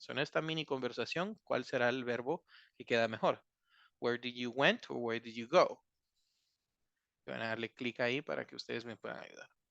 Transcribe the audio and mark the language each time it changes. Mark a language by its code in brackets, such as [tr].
[en] So, [es] en esta mini conversación, ¿cuál será el verbo que queda mejor? [en] Where did you went or where did you go? [es] Van a darle clic ahí para que ustedes me puedan ayudar.